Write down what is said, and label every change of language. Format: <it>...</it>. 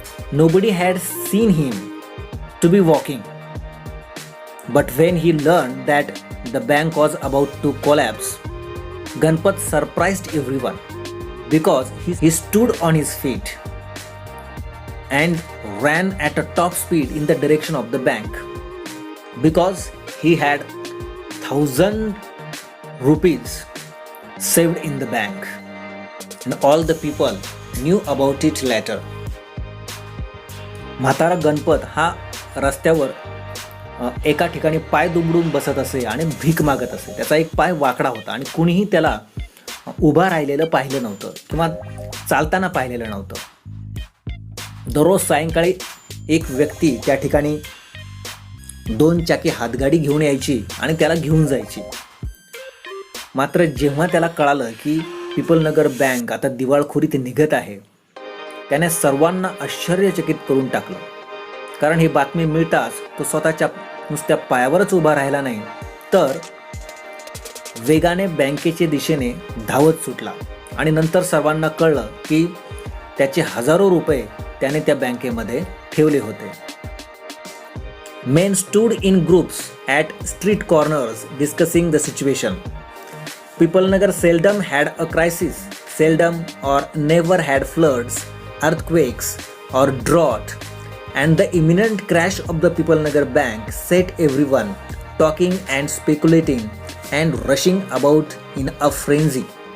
<en>Nobody had seen him to be walking. But when he learned that the bank was about to collapse, Ganpat surprised everyone because he stood on his feet and ran at a top speed in the direction of the bank because he had 1,000 rupees saved in the bank, and all the people knew about it later.</en> <mr>म्हातारा गणपत हा रस्त्यावर एका ठिकाणी पाय दुमडून बसत असे आणि भीक मागत असे. त्याचा एक पाय वाकडा होता आणि कुणीही त्याला उभा राहिलेलं पाहिलं नव्हतं किंवा चालताना पाहिलेलं नव्हतं. दररोज सायंकाळी एक व्यक्ती त्या ठिकाणी 2 चाकी हातगाडी घेऊन यायची आणि त्याला घेऊन जायची. मात्र जेव्हा त्याला कळालं की पिपलनगर बँक आता दिवाळखोरीत निघत आहे, त्याने सर्वांना आश्चर्यचकित करून टाकलं. कारण ही बातमी मिळताच तो स्वतःच्या नुसत्या पायावरच उभा राहिला नाही, तर वेगाने बँकेच्या दिशेने धावत सुटला. आणि नंतर सर्वांना कळलं की त्याचे हजारो रुपये त्याने त्या बँकेमध्ये ठेवले होते.</mr> <en>Men stood in groups at street corners discussing the situation. Pipalnagar seldom had a crisis, seldom or never had floods, earthquakes or drought, and the imminent crash of the Pipalnagar bank set everyone talking and speculating and rushing about in a frenzy.</en>